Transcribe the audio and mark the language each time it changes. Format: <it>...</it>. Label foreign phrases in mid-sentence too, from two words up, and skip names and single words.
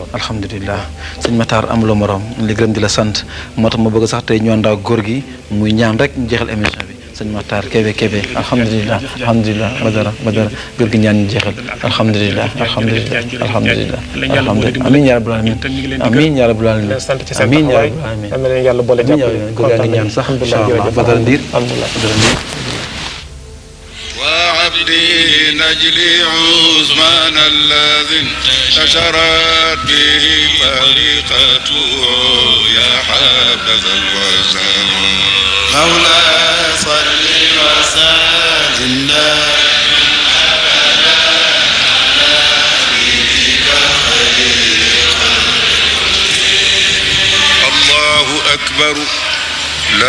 <wo>alhamdulilah sëñ Matar amuloo morom li gërëm di la sant moo tax ma bëgg sax tey ñu ànd ak góor gi muy ñaan rek ñu jeexal émission bi sëñ Matar Kébé alhamdulilah góor gi ñaan ñu jeexal alhamdulilah</wo> <ar>آمين يا رب العالمين آمين يا رب العالمين آمين يا رب العالمين</ar> <wo>am na leen yàlla boole jàppale góor yaa ngi ñaan sax alhamdulilah Badara Ndiir</wo> <ar>وعبدي نجلي عثمان الذي انتشرت به فريقته يا حبذا الوسام مولاي صل وسلم الله أكبر لا</ar>